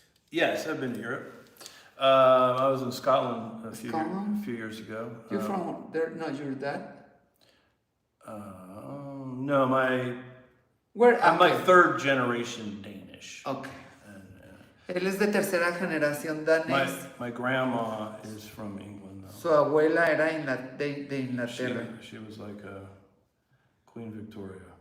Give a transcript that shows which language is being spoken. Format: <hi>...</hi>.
<en>Yes, I've been to Europe. I was in Scotland a few years ago. You from there? No, your dad. No, Where? I'm like Okay. third generation Danish. Okay. And,</en> <es>Él es de tercera generación danés.</es> <en>my grandma is from England though.</en> <es>Su abuela era de Inglaterra.</es> <en>She was like Queen Victoria.</en>